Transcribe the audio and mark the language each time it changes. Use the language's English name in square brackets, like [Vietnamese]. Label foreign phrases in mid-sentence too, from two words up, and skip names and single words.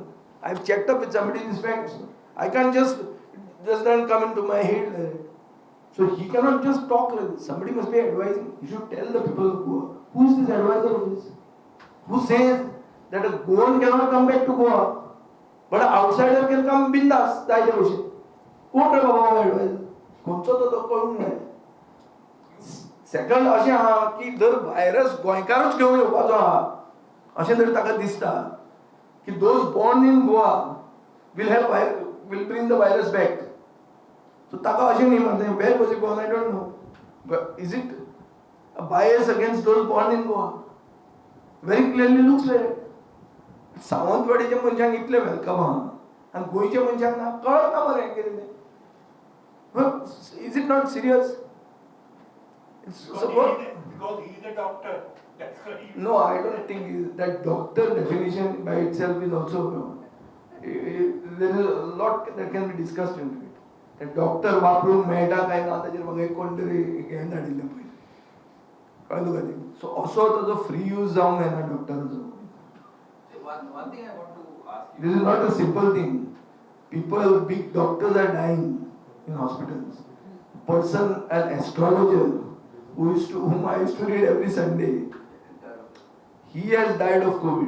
[English] I have checked up with somebody these facts. I can't just not come into my head. So he cannot just talk like this. Somebody must be advising. He should tell the people of Goa. Who is this advisor of this? Who says that a Goan cannot come back to Goa, but an outsider can come bindas? [Konkani] जायच्या भशेन. कोण रे बाबा हो advisor? कोणचो तो कळूंक जाय. सेकंड अशें आहा की जर व्हायरस गोंयकारूच घेवन येवपाचो आहा अशें जर ताका दिसता की [English] those born in Goa will bring the virus back. [Konkani] So ताका अशें न्ही म्हणटा. [English] Where was it born? I don't know. But is it a bias against those born in Goa? Very clearly looks like it. [Konkani] सावंतवाडीच्या मनशांक इतले वेलकम आहा आनी गोंयच्या मनशांक ना, कळत ना मरे कितें तें. [English] But is it not serious? Because he is a doctor. That's why he. No, I don't think that doctor definition by itself is also. There is a lot that can be discussed into it. That doctor [Konkani] वापरून मेळटा काय ना ताचेर म्हाका एक कोण तरी हें धाडिल्लें पळय. कळ्ळें तुका तें? सो असो ताजो फ्री यूज जावंक जायना डॉक्टराचो. [English] One thing I want to ask you. This is not a simple thing. People, big doctors are dying in hospitals. Person, an astrologer, whom I used to read every Sunday, he has died of COVID.